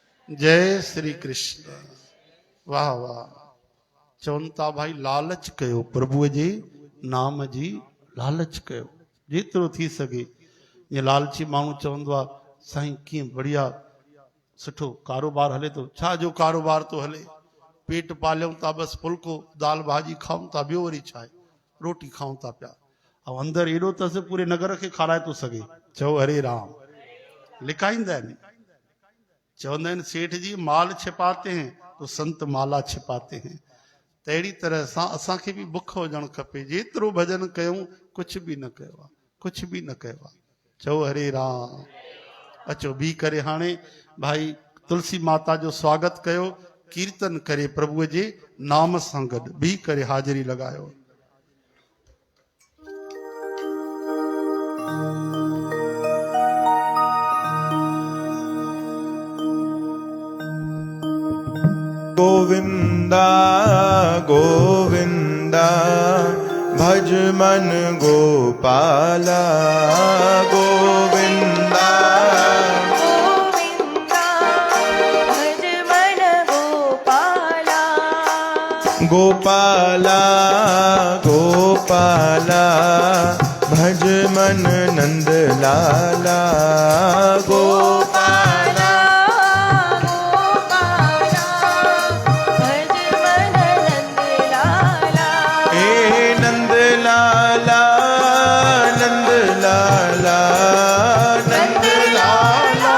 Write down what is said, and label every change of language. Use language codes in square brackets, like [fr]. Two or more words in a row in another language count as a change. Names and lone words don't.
[sd] जय श्री कृष्ण। वाह वाह। चवनि था भाई लालच कयो, प्रभुअ जे नाम जी लालच कयो जेतिरो थी सघे। ये लालची माण्हू चवंदो आहे साईं कीअं बढ़िया सुठो कारोबार हले थो। छा जो कारोबार थो हले? पेट पालियूं था, बसि फुल्को दाल भाॼी खाऊं था, ॿियो वरी छा आहे? रोटी खाऊं था पिया। ऐं अंदरि एॾो अथसि पूरे नगर खे खाराए थो सघे। चओ हरे राम। लिकाईंदा आहिनि, चवंदा आहिनि [hi] सेठ जी माल छिपाते हैं तो संत माला छिपाते हैं। [sd] त अहिड़ी तरह सां असांखे बि बुख हुजणु खपे। जेतिरो भॼन कयूं कुझु बि न कयो आहे, कुझु बि न कयो आहे। चओ हरे राम। अचो बी करे हाणे भाई तुलसी माता जो स्वागत कयो, कीर्तन करे प्रभुअ जे नाम सां गॾु बी करे हाज़िरी लॻायो। [hi] गोविंदा गोविंदा भज मन गोपाला। गोविंदा गोविंदा भज मन गोपाला। गोपाला गोपाला भज मन नंद लाला। गोपाला गोपाला भज मन नंद लाला। हे नंद लाला नंद लाला नंद लाला